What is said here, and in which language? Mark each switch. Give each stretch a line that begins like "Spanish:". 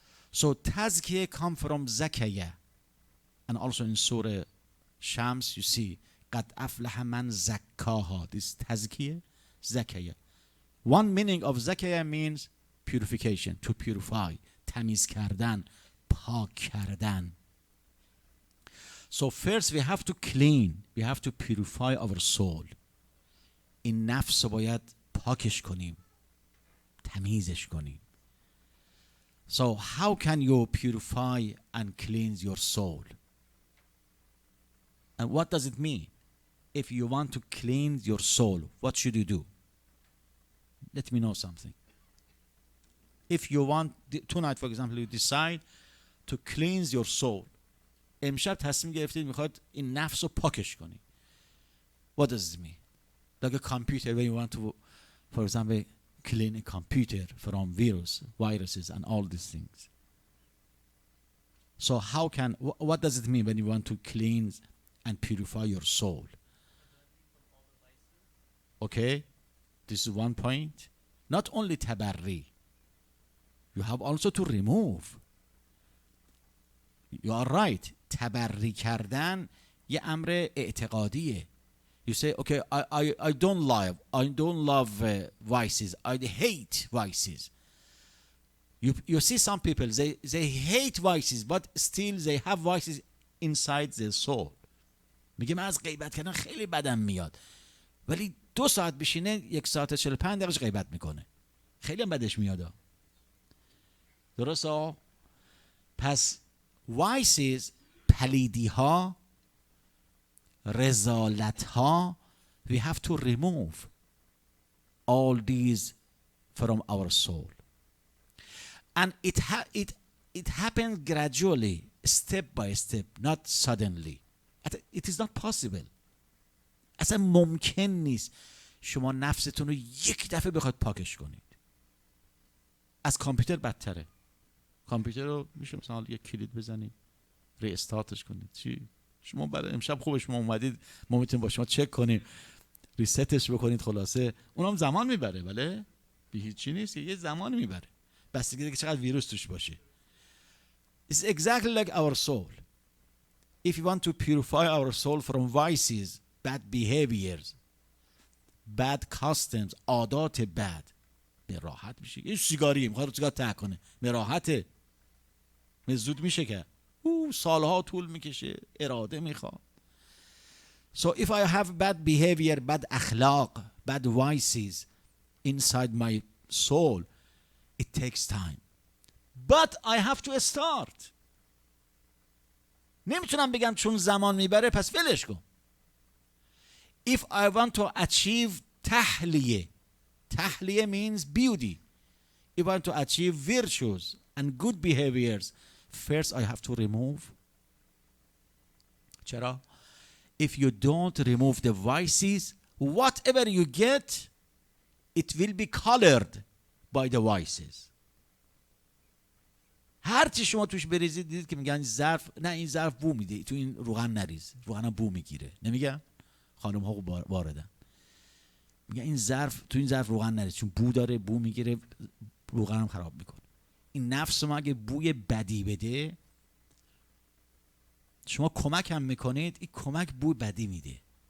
English: So tazkiyah come from zakaya, and also in Surah Shams you see
Arabic: قَدْ أَفْلَحَ مَنْ زَكَّاهَا.
English: This tazkiyah, zakaya. One meaning of zakaya means purification, to purify,
Persian: tamiz kardan, pak kardan.
English: So first we have to clean, we have to purify our soul.
Persian: این نفس باید پاکش کنیم، تمیزش کنیم.
English: So how can you purify and cleanse your soul? And what does it mean? If you want to cleanse your soul, what should you do? Let me know something. If you want, tonight for example, you decide to cleanse your soul.
Persian: امشب تصمیم گرفتید میخواد این نفس رو پاکش کنی.
English: What does it mean? Like a computer, when you want to, for example, clean a computer from viruses and all these things. So how can, what does it mean when you want to cleanse and purify your soul? Okay, this is one point. Not only tabarri, you have also to remove. You are right.
Persian: تبری کردن یه امر اعتقادیه.
English: You say, okay, I don't love vices. I hate vices. You see some people, they hate vices, but still they have vices inside their soul.
Persian: میگه من از غیبت کردن خیلی بدم میاد، ولی 2 ساعت بشینه 1 ساعت 45 دقیقه غیبت میکنه، خیلی هم بدش میاد. درسته؟ پس
English: vices،
Persian: پلیدی ها، رذالت ها،
English: we have to remove all these from our soul. And it happens gradually, step by step, not suddenly. It is not possible.
Persian: اصلا ممکن نیست شما نفستون رو یک دفعه بخواید پاکش کنید. از کامپیوتر بدتره. کامپیوتر رو میشه مثلا یک کلید بزنید، ری استارتش کنید. چی؟ شما برای امشب خوبه شما اومدید، ما میتونیم با شما چک کنیم، ریستش بکنید. خلاصه اونم زمان میبره، بله به هیچی نیست، یه زمان میبره، بستگی داره که چقدر ویروس توش باشه.
English: It's exactly like our soul. If you want to purify our soul from vices, bad behaviors, bad customs،
Persian: عادات بد، به راحت میشه. یه سیگاری میخواد سیگار ته کنه، به راحته، زود میشه که سالها طول میکشه، اراده میخواد.
English: So if I have bad behavior, bad akhlaq, bad vices inside my soul, it takes time. But I have to start.
Persian: نمیتونم بگم چون زمان میبره پس ولش کن.
English: If I want to achieve tahliye, tahliye means beauty. If I want to achieve virtues and good behaviors, first I have to remove. چرا؟ If you don't remove the vices, whatever you get, it will be colored by the vices.
Persian: هر چی شما توش بریزید، دیدید که میگن ظرف، نه این ظرف بو میده، تو این روغن نریز، روغن بو میگیره. نمیگن؟ خانم ها واردن میگن این ظرف، تو این ظرف روغن نریز چون بو داره، بو میگیره، روغن هم خراب میکنه. این نفس ما اگه بوی بدی بده، شما کمک هم میکنید، این کمک بوی بدی میده.